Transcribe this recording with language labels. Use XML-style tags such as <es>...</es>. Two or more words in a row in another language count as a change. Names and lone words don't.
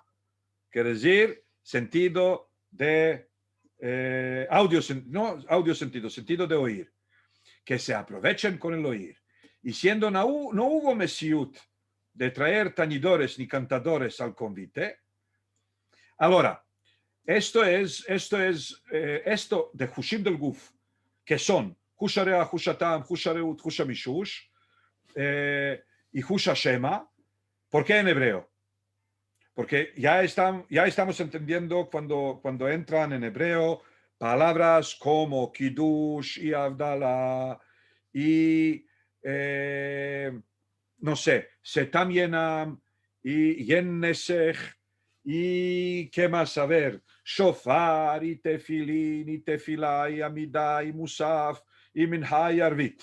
<lad>Quiere decir sentido de sentido de oír. Que se aprovechen con el oír. Y siendo no hubo mesiut de traer tañidores ni cantadores al convite, ahora, esto de hushim del guf, que son</lad> <he>חוש הריח, חוש הטעם, חוש הראות, חוש המישוש,</he> <lad>y</lad> <he>חוש השמיעה.</he> <lad>¿Por qué en hebreo? Porque ya estamos entendiendo cuando entran en hebreo palabras como Kiddush y Avdala y no sé,</lad> <he>סתם יינם</he> <lad>y Yennesech y qué más saber, Shofar y Tefilin y Tefilá y Amidá y Musaf y Minha y Arvit.</lad>